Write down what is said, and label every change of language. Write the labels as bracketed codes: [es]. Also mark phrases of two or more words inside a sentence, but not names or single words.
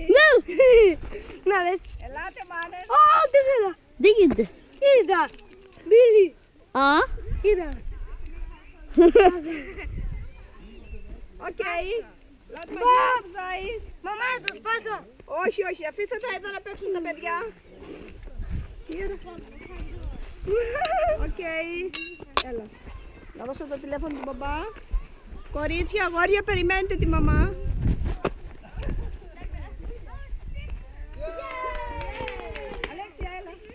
[nl] No. Nou, dat is... Laat hem aan. Oh, dit is het. Dit is het. Hier Billy. Ah? Hier Oké. Laat maar die zijn. Mama, dat is pas. [el] Όχι, όχι, αφήστε τα εδώ να παίξουν τα παιδιά. Οκ. Έλα. Να δώσω το τηλέφωνο του μπαμπά. Κορίτσια, αγόρια, περιμένετε τη μαμά. Αλέξια, έλα.